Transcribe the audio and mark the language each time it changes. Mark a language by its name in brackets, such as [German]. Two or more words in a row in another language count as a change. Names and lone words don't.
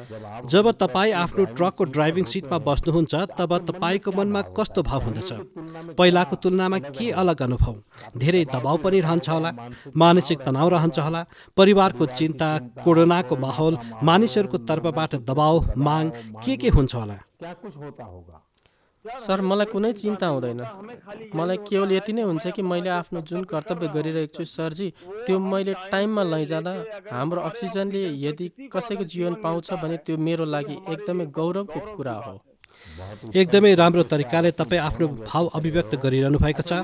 [Nepali] जब तपाईँ आफ्नो ट्रकको ड्राइभिङ सिटमा बस्नुहुन्छ तब तपाईँको मनमा कस्तो भाव हुँदछ? पहिलाको तुलनामा के अलग अनुभव? धेरै दबाउ पनि रहन्छ होला, मानसिक तनाव रहन्छ होला, परिवारको चिन्ता, कोरोनाको माहौल, मानिसहरूको तर्फबाट दबाउ, माग के हुन्छ होला? [Hindi] क्या कुछ होता होगा? [Nepali] सर मलाई कुनै चिन्ता हुँदैन। मलाई केवल यति नै हुन्छ कि मैले आफ्नो जुन कर्तव्य गरिरहेको छु सरजी, त्यो मैले टाइममा लैजाँदा हाम्रो अक्सिजनले यदि कसैको जीवन पाउँछ भने त्यो मेरो लागि एकदमै गौरवको कुरा हो। एकदमै राम्रो तरिकाले तपाईँ आफ्नो भाव अभिव्यक्त गरिरहनु भएको छ।